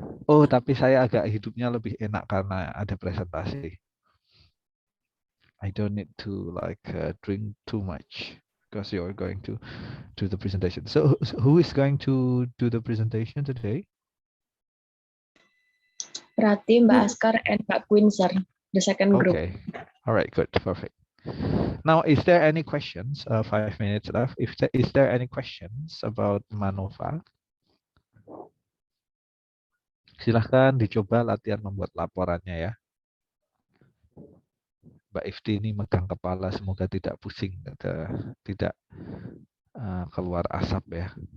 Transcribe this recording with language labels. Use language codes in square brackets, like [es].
[id] Oh, tapi saya agak hidupnya lebih enak karena ada presentasi. [en] I don't need to drink too much because you're going to do the presentation. So who is going to do the presentation today? Rati, Mbak Askar, and Mbak Queen, sir. The second group. Okay. All right, good. Perfect. Now, is there any questions? 5 minutes left. Is there any questions about MANOVA? [id] Silahkan dicoba latihan membuat laporannya ya. Mbak Ifti ini megang kepala, semoga tidak pusing, tidak keluar asap ya.